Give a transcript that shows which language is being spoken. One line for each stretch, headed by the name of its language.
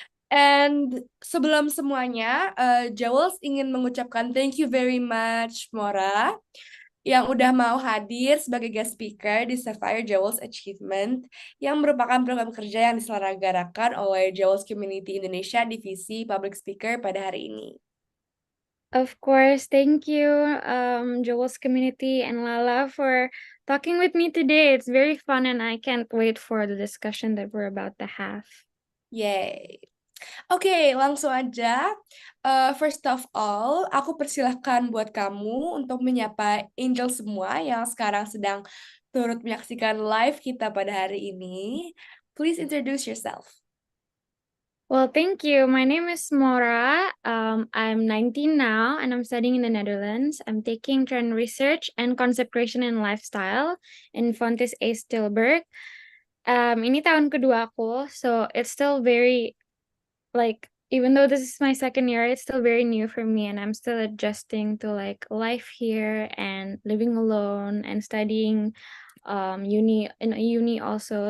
Indonesian: And sebelum semuanya, Jawels ingin mengucapkan
English: thank you very much,
Indonesian: Mora, yang udah mau hadir sebagai guest speaker di Sapphire Jawels Achievement, yang merupakan program kerja yang diselenggarakan oleh Jawels Community Indonesia Divisi Public Speaker pada hari ini.
English: Of course, thank you, Joel's community and Lala for talking with me today. It's very fun and I can't wait for the discussion that we're about to have.
Indonesian: Yay! Oke, langsung aja.
English: First of all,
Indonesian: aku persilahkan buat kamu untuk menyapa Angel semua yang sekarang sedang turut menyaksikan live kita pada hari ini.
English: Please introduce yourself. Well, thank you. My name is Mora. I'm 19 now and I'm studying in the Netherlands. I'm taking trend research and concept creation and lifestyle in Fontes A. Tilburg.
Indonesian: Ini tahun kedua aku,
English: so it's still very, like, even though this is my second year, it's still very new for me and I'm still adjusting to like life here and living alone and studying uni in a uni also.